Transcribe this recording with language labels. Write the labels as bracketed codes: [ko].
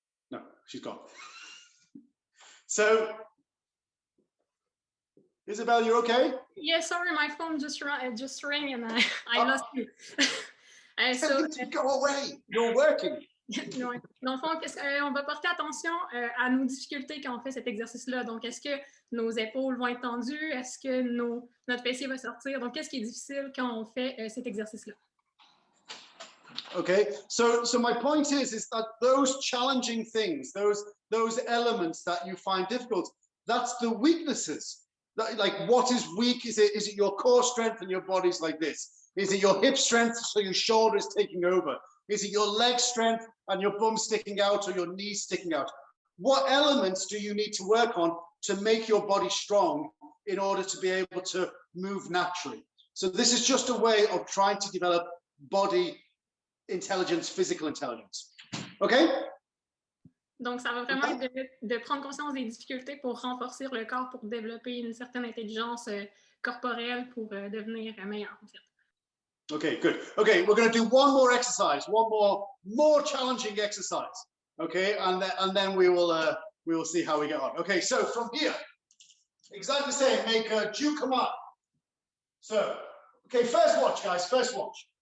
[en] No, she's gone. So, Isabel, you're okay? Yeah, sorry, my phone just rang and I lost you. So, go away, you're working. [fr] Non, dans le fond, on va porter attention à nos difficultés quand on fait cet exercice-là. Donc, est-ce que nos épaules vont être tendues? Est-ce que notre fessier va sortir? Donc, qu'est-ce qui est difficile quand on fait cet exercice-là? [en] Okay, so my point is that those challenging things, those elements that you find difficult, that's the weaknesses. Like, what is weak? Is it your core strength and your body's like this? Is it your hip strength so your shoulder is taking over? Is it your leg strength and your bum sticking out or your knees sticking out? What elements do you need to work on to make your body strong in order to be able to move naturally? So this is just a way of trying to develop body intelligence, physical intelligence. Okay? [fr] Donc, ça va vraiment être de prendre conscience des difficultés pour renforcer le corps, pour développer une certaine intelligence corporelle pour devenir meilleur, en fait. [en] Okay, good. Okay, we're going to do one more exercise, one more challenging exercise. Okay, and then we will see how we get on. Okay, so from here, exactly the same. Make a jukama. So, okay, first watch, guys. First watch.